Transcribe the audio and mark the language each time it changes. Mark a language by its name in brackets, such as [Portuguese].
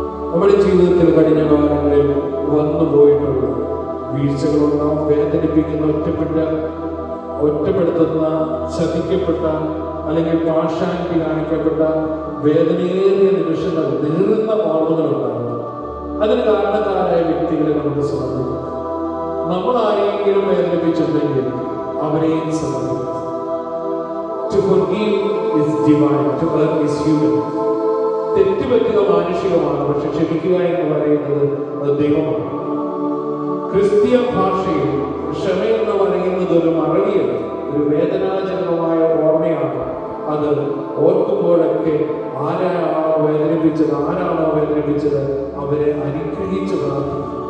[Malayalam] നമ്മുടെ ജീവിതത്തിൽ കഴിഞ്ഞ കാലങ്ങളിൽ വന്നു പോയിട്ടുള്ള വീഴ്ചകളുണ്ടാവും, വേദനിപ്പിക്കുന്ന, ഒറ്റപ്പെടുത്തുന്ന, ചതിക്കപ്പെട്ട അല്ലെങ്കിൽ പാഷാണ്ടി കാണിക്കപ്പെട്ട വേദനയേറിയ നിമിഷങ്ങൾ, നീറുന്ന ഓർമ്മകളുണ്ടാകും. അതിന് കാരണക്കാരായ വ്യക്തികളെ നമുക്ക് സമർപ്പിക്കാം. നമ്മളാരെങ്കിലും വേദനിപ്പിച്ചിട്ടുണ്ടെങ്കിൽ അവരെയും സമർപ്പിക്കാം. [English] To forgive is divine, to err is human. [Malayalam] തെറ്റുപറ്റുക മാനുഷികമാണ്, പക്ഷെ ക്ഷമിക്കുക എന്ന് പറയുന്നത് അത് ദൈവമാണ്. ക്രിസ്തീയ ഭാഷയിൽ ക്ഷമയെന്ന് പറയുന്നത് ഒരു മറവിയല്ല, ഒരു വേദനാജനകമായ ഓർമ്മയാണ്. അത് ഓർക്കുമ്പോഴൊക്കെ ആരാണോ വേദനിപ്പിച്ചത് അവരെ അനുഗ്രഹിച്ച് പ്രാർത്ഥിക്കും.